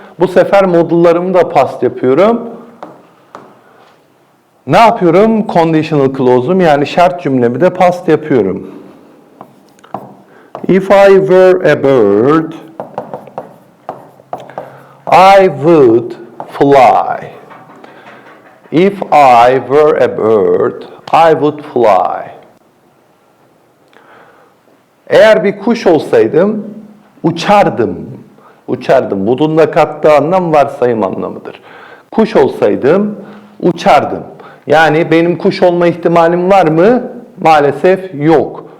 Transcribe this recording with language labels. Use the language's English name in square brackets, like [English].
[Turkish] Bu sefer modullarımı da past yapıyorum. Ne yapıyorum? Conditional clause'um, yani şart cümlemi de past yapıyorum. [English] If I were a bird, I would fly. If I were a bird, I would fly. [Turkish] Eğer bir kuş olsaydım, uçardım. Uçardım. Budunda kattığı anlam varsayım anlamıdır. Kuş olsaydım, uçardım. Yani benim kuş olma ihtimalim var mı? Maalesef yok.